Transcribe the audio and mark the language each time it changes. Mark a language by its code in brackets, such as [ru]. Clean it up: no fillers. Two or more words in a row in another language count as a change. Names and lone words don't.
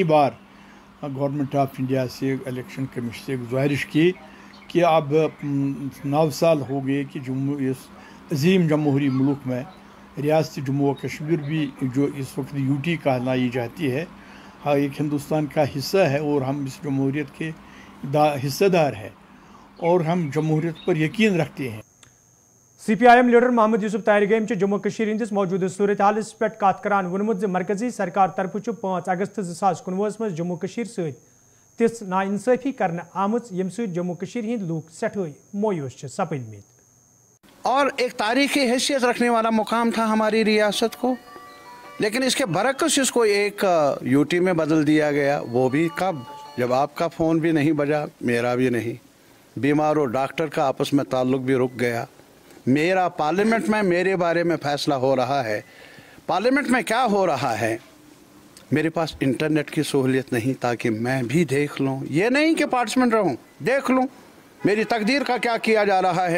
[hi] बार गवर्नमेंट ऑफ इंडिया से इलेक्शन कमीशन से गुजारिश की कि अब 9 साल हो गए कि इस अजीम जमहूरी मुल्क में रियासत जम्मू व कश्मीर भी जो इस वक्त UT कहलाई जाती है हाँ एक हिंदुस्तान का हिस्सा है और हम इस जमहूरियत के हिस्सेदार हैं और हम जमहूरियत पर यकीन रखते हैं [ks] CPIM लीडर मोहम्मद यूसुफ तारिगामी जम्मू कश्मीर हंदिस मौजूदा सूरत हालस पे कत करान वोनमुत मरकजी सरकार तरफ 5 अगस्त 2019 मज जम्मू कश्मीर सहित तिस नाइंसाफी करने आमच यम सहित जम्मू कश्मीर हिंद लूक सठई मायूस सपदमित [hi] और एक तारीखी हैसियत रखने वाला मुकाम था हमारी रियासत को लेकिन इसके बरक्स इसको एक UT में बदल दिया गया वो भी कब जब आपका फ़ोन भी नहीं बजा मेरा भी नहीं बीमार और डॉक्टर का आपस में ताल्लुक़ भी रुक गया मेरा पार्लियामेंट में मेरे बारे में फ़ैसला हो रहा है पार्लियामेंट में क्या हो रहा है मेरे पास इंटरनेट की सहूलियत नहीं ताकि मैं भी देख लूँ ये नहीं कि पार्टिसिपेंट रहूँ देख लूँ मेरी तकदीर का क्या किया जा रहा है।